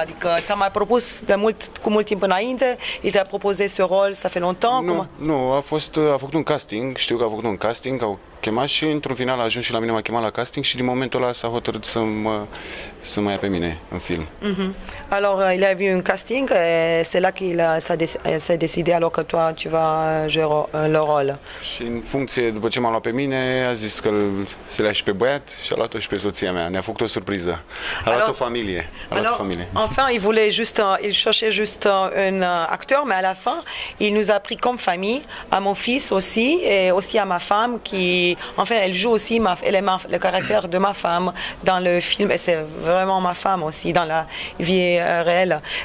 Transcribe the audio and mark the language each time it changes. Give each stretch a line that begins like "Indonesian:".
Romanian: Adică ți-a mai propus cu mult timp înainte?
French: Il t'a proposé ce rôle, ça fait longtemps?
Romanian: Nu, a făcut un casting, știu că a făcut un casting, au chemat și într-un final a ajuns și la mine, m-a chemat la casting și din momentul ăla s-a hotărât să mă ia pe mine în film.
French: Alors, il a vu un casting et c'est là qu'il s'est décidé alors que toi tu vas jouer le rôle.
Romanian: Și în funcție, după ce m-a luat pe mine, a zis că se le-a și pe băiat și a luat-o și pe soția mea. Ne-a făcut o surpriză. A luat o familie.
French: Enfin, il cherchait juste un acteur, mais à la fin, il nous a pris comme famille, à mon fils aussi, et aussi à ma femme qui, enfin, elle joue aussi, le caractère de ma femme dans le film, et c'est vraiment ma femme aussi dans la vie réelle.